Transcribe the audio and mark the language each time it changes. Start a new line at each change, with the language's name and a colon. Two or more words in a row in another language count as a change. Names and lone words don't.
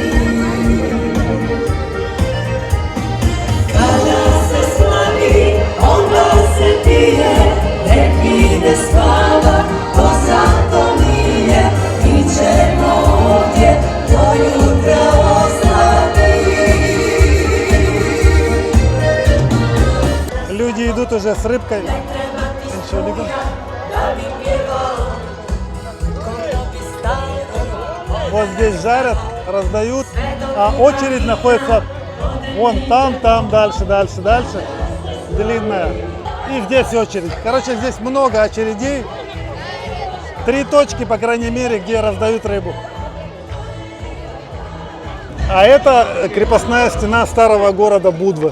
Serbian: Kada se slavi, onda se pije, nek ide spava, to zato nije, mi ćemo ovdje do jutra ostati.
Russian: Люди идут уже с рыбкой. Ничего не говорят.
Serbian: Da bi pjevao, ono bi staro,
Russian: Вот здесь жарят, раздают, а очередь находится вон там, дальше, длинная. И здесь очередь. Короче, здесь много очередей. 3 точки, по крайней мере, где раздают рыбу. А это крепостная стена старого города Будвы.